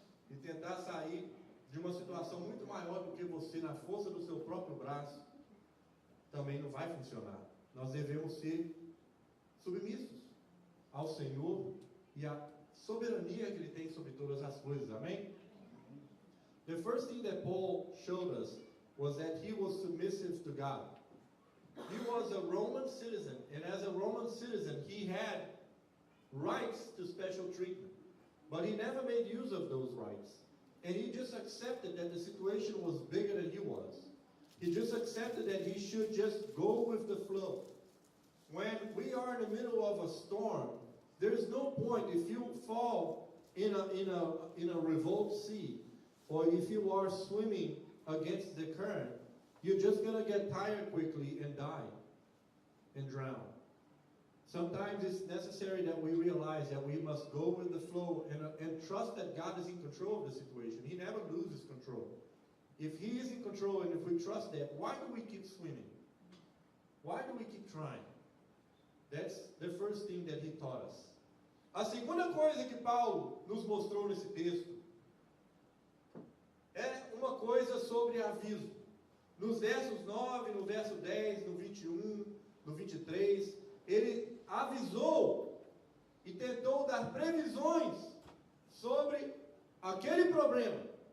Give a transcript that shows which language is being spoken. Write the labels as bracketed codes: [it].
[pt] E tentar sair de uma situação muito maior do que você, na força do seu próprio braço, também não vai funcionar. Nós devemos ser submissos ao Senhor e à soberania que Ele tem sobre todas as coisas. Amém? [en] The first thing that Paul showed us was that he was submissive to God. He was a Roman citizen, and as a Roman citizen, he had rights to special treatment. But he never made use of those rights. And he just accepted that the situation was bigger than he was. He just accepted that he should just go with the flow. When we are in the middle of a storm, there's no point if you fall in a revolt sea, or if you are swimming against the current, you're just going to get tired quickly and die and drown. Sometimes it's necessary that we realize that we must go with the flow and trust that God is in control of the situation. He never loses control. If He is in control and if we trust that, why do we keep swimming? Why do we keep trying? That's the first thing that He taught us. [pt] A segunda coisa que Paulo nos mostrou nesse texto é uma coisa sobre aviso. Nos versos 9, no verso 10, no 21, no 23, ele avisou e tentou dar previsões sobre aquele problema.